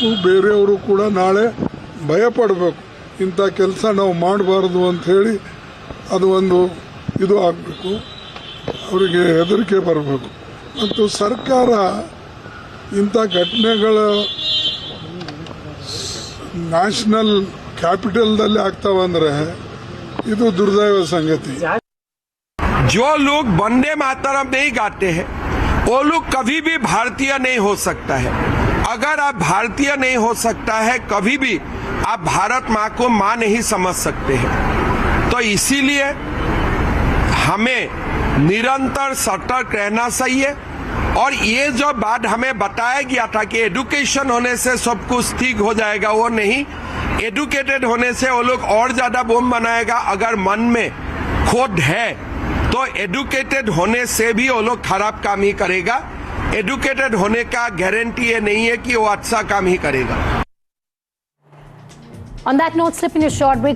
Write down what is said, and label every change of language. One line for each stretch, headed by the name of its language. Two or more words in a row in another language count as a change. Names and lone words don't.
Kannada: ಬೇರೆಯವರು ಕೂಡ ನಾಳೆ ಭಯಪಡಬೇಕು, ಇಂಥ ಕೆಲಸ ನಾವು ಮಾಡಬಾರ್ದು ಅಂಥೇಳಿ ಅದು ಒಂದು ಇದು ಆಗಬೇಕು, ಅವರಿಗೆ ಹೆದರಿಕೆ ಬರಬೇಕು. ಮತ್ತು ಸರ್ಕಾರ ಇಂಥ ಘಟನೆಗಳ
English: national capital
Kannada: ಆಗ್ತಾವಂದ್ರೆ ಇದು ದುರ್ದೈವ ಸಂಗತಿ.
Hindi: जो लोग वंदे मातरम नहीं गाते हैं वो लोग कभी भी भारतीय नहीं हो सकता है। अगर आप भारतीय नहीं हो सकता है कभी भी आप भारत माँ को माँ नहीं समझ सकते हैं। तो इसीलिए हमें निरंतर सतर्क रहना चाहिए। और ये जो बात हमें बताया गया था कि एजुकेशन होने से सब कुछ ठीक हो जाएगा, वो नहीं। एजुकेटेड होने से वो लोग और ज्यादा बम बनाएगा। अगर मन में खोट है तो एजुकेटेड होने से भी वो लोग खराब काम ही करेगा। एजुकेटेड होने का गारंटी ये नहीं है कि वो अच्छा काम ही करेगा।
English: On that note, slip in a short break.